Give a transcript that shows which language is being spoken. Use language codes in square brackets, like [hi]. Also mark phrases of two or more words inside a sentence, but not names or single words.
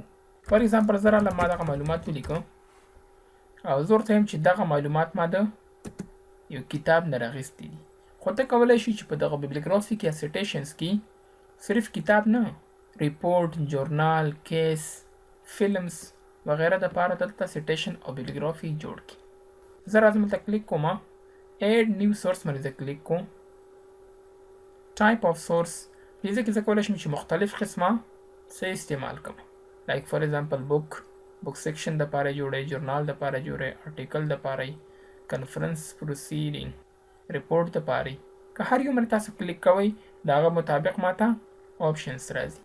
[en] for example [ps] زه راله ما دغه معلومات ولیکو او زه ورته وایم چې دغه معلومات ما د یو کتاب نه راغستي دي. خو ته کولی شي چې په دغه بیبلیوګرافي کې یا سیټیشنز کې صرف کتاب نه، ریپورټ، جورنال، کیس، فلمز وغیره دپاره دلته سیټیشن او بیبلیوګرافي جوړ کړي. زه راځم دلته کلیک کوم، [en] add new source [ps] باندې زه کلیک کوم. [en] type of source [ps] دې ځای کې زه کولی شم چې مختلف قسمه څه استعمال کوم. [en] like for example book section [ps] دپاره جوړی، جورنال دپاره جوړی، آرټیکل دپاره، [en] conference proceeding, [ps] ریپورټ دپاره. که هر یو باندې تاسو کلیک کوئ د هغه مطابق ماته آپشنز راځي.